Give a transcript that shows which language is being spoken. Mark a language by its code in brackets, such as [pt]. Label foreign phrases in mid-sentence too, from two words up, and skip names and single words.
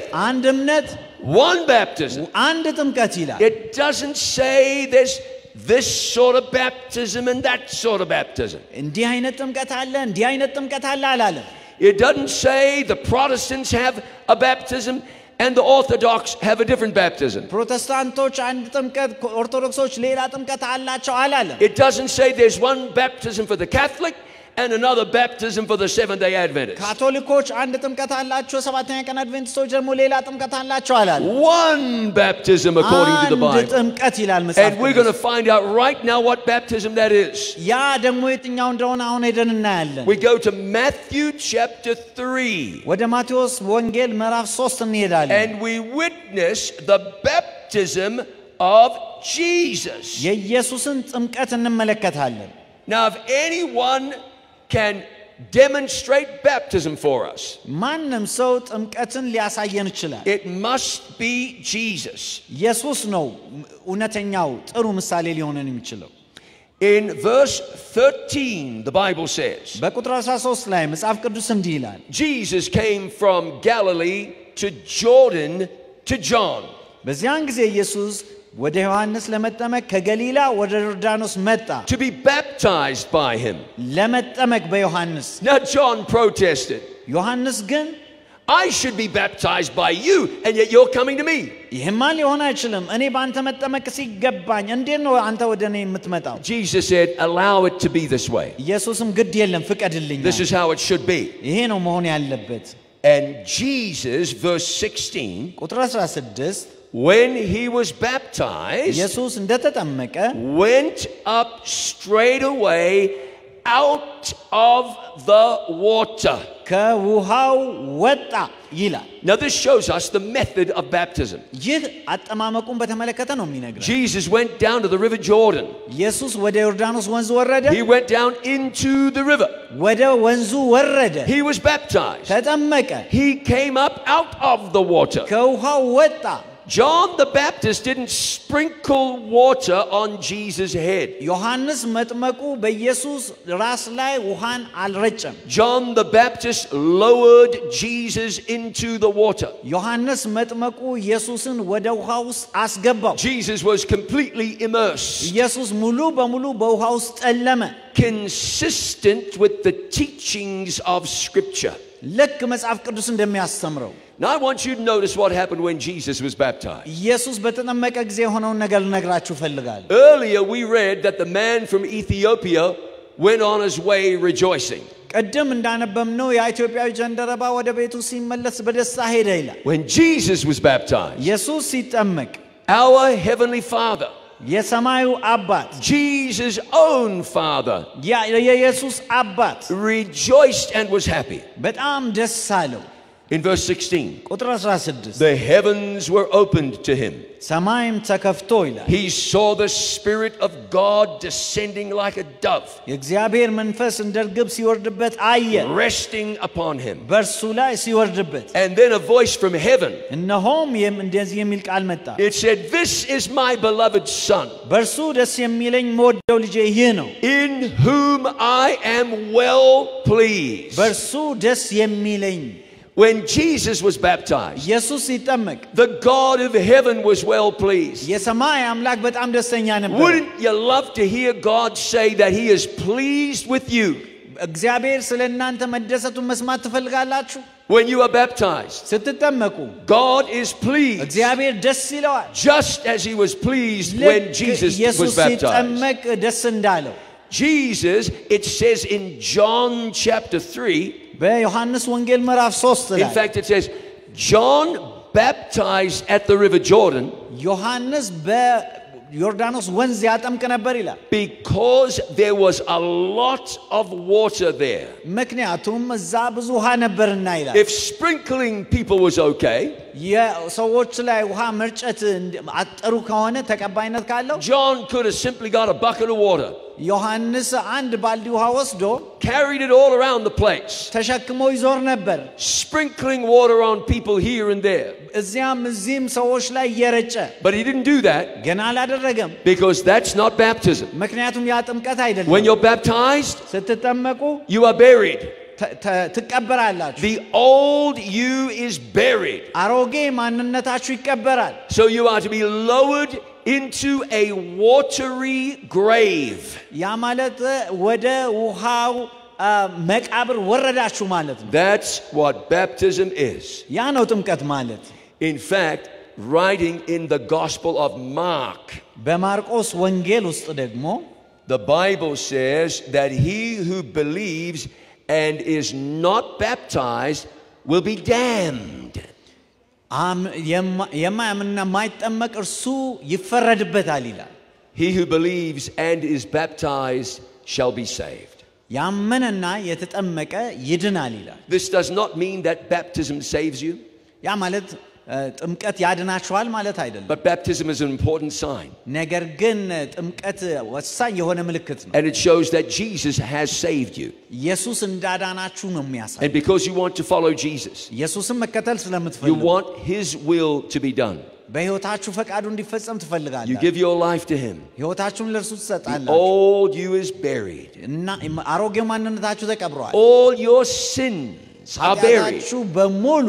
[am] አንድ እምነት, [en] one baptism. [am] አንድ ጥምቀት ይላል. [en] It doesn't say there's this sort of baptism and that sort of baptism. [am] እንዲህ አይነት ጥምቀት አለ እንዲህ አይነት ጥምቀት አለ አላለም. [en] It doesn't say the Protestants have a baptism and the Orthodox have a different baptism. [am] ፕሮቴስታንቶች አንድ ጥምቀት ኦርቶዶክሶች ሌላ ጥምቀት አላቸው አላለም. [en] It doesn't say there's one baptism for the Catholic and another baptism for the Seventh-day Adventists. [am] ካቶሊኮች አንድ ጥምቀት አላቸው፣ ሰባተኛ ቀን አድቬንቲስቶች ደግሞ ሌላ ጥምቀት አላቸው አላለም. [en] One baptism according to the Bible. [am] አንድ ጥምቀት ይላል መጽሐፍ [en] And we're going to find out right now what baptism that is. [am] ያ ደግሞ የትኛው እንደሆነ አሁን ሄደን እናያለን. [en] We go to Matthew chapter 3. [am] ወደ ማቴዎስ ወንጌል ምዕራፍ 3 እንሄዳለን. [en] And we witness the baptism of Jesus. [am] የኢየሱስን ጥምቀት እንመለከታለን. [en] Now if anyone can demonstrate baptism for us, [am] ማንም ሰው ጥምቀትን ሊያሳየን ይችላል. [en] it must be Jesus. [am] ኢየሱስ ነው እውነተኛው ጥሩ ምሳሌ ሊሆነን የሚችለው. [en] In verse 13 the Bible says, [am] በቁጥር 13 ላይ መጽሐፍ ቅዱስ እንዲህ ይላል. [en] Jesus came from Galilee to Jordan to John. [am] በዚያን ጊዜ ኢየሱስ ወደ ዮሐንስ ለመጠመቅ ከገሊላ ወደ ዮርዳኖስ መጣ [en] to be baptized by him. [am] ለመጠመቅ በዮሐንስ [en] Now John protested. [am] ዮሐንስ ግን [en] I should be baptized by you, and yet you're coming to me. [am] ይሄማ ሊሆን አይችልም እኔ ባንተ መጠመቅ ሲገባኝ እንዴት ነው አንተ ወደኔ የምትመጣው [en] Jesus said, allow it to be this way. [am] ኢየሱስም ግድ የለም ፍቀድልኝ [en] This is how it should be. [am] ይሄ ነው መሆን ያለበት [en] And Jesus, verse 16, [am] ቁጥር 16 [en] when he was baptized, [am] ኢየሱስ እንደተጠመቀ [en] went up straight away out of the water. [am] ከውሃው ወጣ ይላል [en] Now this shows us the method of baptism. [am] ይህ አጠማመቁን በተመለከተ ነው የሚነግረን [en] Jesus went down to the river Jordan. [am] ኢየሱስ ወደ ዮርዳኖስ ወንዝ ወረደ [en] He went down into the river. [am] ወደ ወንዙ ወረደ [en] He was baptized. [am] ተጠመቀ [en] He came up out of the water. [am] ከውሃው ወጣ [en] John the Baptist didn't sprinkle water on Jesus' head. [am] ዮሐንስ መጥመቁ በኢየሱስ ራስ ላይ ውሃን አልረጨም [en] John the Baptist lowered Jesus into the water. [am] ዮሐንስ መጥመቁ ኢየሱስን ወደ ውሃ ውስጥ አስገባው [en] Jesus was completely immersed, [am] ኢየሱስ ሙሉ በሙሉ በውሃ ውስጥ ጠለመ [en] consistent with the teachings of Scripture. [am] ልክ መጽሐፍ ቅዱስ እንደሚያስተምረው [en] Now I want you to notice what happened when Jesus was baptized. [am] ኢየሱስ በተጠመቀ ጊዜ የሆነውን ነገር ልነግራችሁ ፈልጋለሁ [en] Earlier we read that the man from Ethiopia went on his way rejoicing. [am] ቀደም እንዳነበብነው የኢትዮጵያዊ ጀንደረባ ወደ ቤቱ ሲመለስ በደስታ ሄደ ይላል [en] When Jesus was baptized, [am] ኢየሱስ ሲጠመቅ [en] our heavenly Father, [am] የሰማዩ አባት [en] Jesus' own Father, [am] የኢየሱስ አባት [en] rejoiced and was happy. [am] በጣም ደስ አለው [en] In verse 16, [am] ቁጥር 16 [en] the heavens were opened to him. [am] ሰማይም ተከፍቶ ይላል [en] He saw the Spirit of God descending like a dove, [am] የእግዚአብሔር መንፈስ እንደ ርግብ ሲወርድበት አየ [en] resting upon him. [am] በእርሱ ላይ ሲወርድበት [en] And then a voice from heaven, [am] እነሆም እንደዚህ የሚል ቃል መጣ [en] it said, "This is my beloved Son, [am] በእርሱ ደስ የሚለኝ የምወደው ልጄ ይህ ነው [en] in whom I am well pleased." [am] በእርሱ ደስ የሚለኝ [en] When Jesus was baptized, [am] ኢየሱስ ሲጠመቅ [en] the God of heaven was well pleased. [am] የሰማይ አምላክ በጣም ደስተኛ ነበር [en] Wouldn't you love to hear God say that he is pleased with you? [am] እግዚአብሔር ስለእናንተ መደሰቱን መስማት ትፈልጋላችሁ [en] When you are baptized, [am] ስትጠመቁ [en] God is pleased, [am] እግዚአብሔር ደስ ይለዋል [en] just as he was pleased when Jesus was [am] ኢየሱስ [en] baptized. [am] ሲጠመቅ ደስ እንዳለው [en] Jesus, it says in John chapter 3, [am] በዮሐንስ ወንጌል ምዕራፍ 3 [en] in [am] ላይ [en] fact it says, John baptized at the river Jordan [am] ዮሐንስ በዮርዳኖስ ወንዝ ያጠምቅ ነበር ይላል [en] because there was a lot of water there. [am] ምክንያቱም እዛ ብዙ ውሃ ነበርና ይላል [en] If sprinkling people was okay, [am] የሰዎች ላይ ውሃ መርጨት አጥሩ ከሆነ ተቀባይነት ካለው [en] John could have simply got a bucket of water, [am] ዮሐንስ አንድ ባልዲ ውሃ ወስዶ [en] carried it all around the place, [am] ተሸክሞ ይዞር ነበር [en] sprinkling water on people here and there. [am] እዚያም እዚህም ሰዎች ላይ እየረጨ [en] But he didn't do that [am] ገና አላደረገም [en] because that's not baptism. [am] ምክንያቱም ያ ጥምቀት [en] When [am] አይደለም [en] you're baptized, [am] ስትጠመቁ [en] you are buried. [am] ትቀበራላችሁ [en] The old you is buried. [am] አሮጌ ማንነታችሁ ይቀበራል [en] So you are to be lowered into a watery grave. [am] ያ ማለት ወደ ውሃው መቃብር ወረዳችሁ ማለት ነው [en] That's what baptism is. [am] ያ ነው ጥምቀት ማለት [en] In fact, writing in the Gospel of Mark, [am] በማርቆስ ወንጌል ውስጥ ደግሞ [en] the Bible says that he who believes and is not baptized will be damned. [am] የማያምንና የማይጠመቅ እርሱ ይፈረድበታል ይላል [en] He who believes and is baptized shall be saved. [am] ያመነና የተጠመቀ ይድናል ይላል [en] This does not mean that baptism saves you, [am] ያ ማለት ጥምቀት ያድናችኋል ማለት አይደለም [en] but baptism is an important sign. [am] ነገር ግን ጥምቀት ወሳኝ የሆነ ምልክት ነው [en] And it shows that Jesus has saved you. [am] ኢየሱስ እንዳዳናችሁ ነው የሚያሳየው [en] And because you want to follow Jesus, [am] ኢየሱስን መከተል [en] you [am] ስለምትፈልጉ [en] want his will to be done. [am] በሕይወታችሁ ፈቃዱ እንዲፈጸም [en] You [am] ትፈልጋላችሁ [en] give your life to him. [am] ሕይወታችሁን ለእርሱ [en] The [am] ትሰጣላችሁ [en] old you is buried. [am] እና አሮጌው ማንነታችሁ ተቀብሯል [en] All your sins are buried. [am] ኃጢአታችሁ በሙሉ